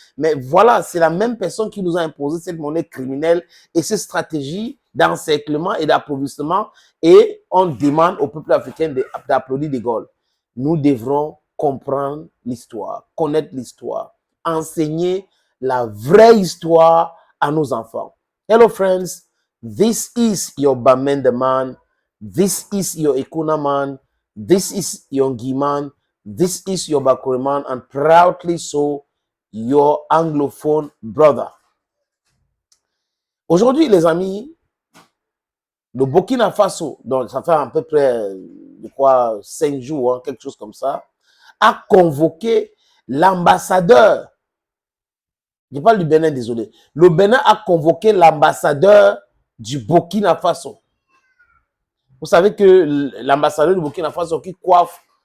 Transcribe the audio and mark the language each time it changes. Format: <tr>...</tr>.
<fr>Mais voilà, c'est la même personne qui nous a imposé cette monnaie criminelle et cette stratégie d'encerclement et d'approvisionnement. Et on demande au peuple africain d'applaudir De Gaulle. Nous devrons comprendre l'histoire, connaître l'histoire, enseigner la vraie histoire à nos enfants.</fr> <en>Hello friends. This is your Bamenda man. This is your Ekuna man. This is your Ngiman. This is your Bakure man, and proudly so, your anglophone brother.</en> <fr>Aujourd'hui, les amis, le Burkina Faso, donc ça fait à peu près, je crois, 5 jours, hein, quelque chose comme ça, a convoqué l'ambassadeur. Je parle du Bénin, désolé. Le Bénin a convoqué l'ambassadeur du Burkina Faso. Vous savez que l'ambassadeur du Burkina Faso qui coiffe</fr>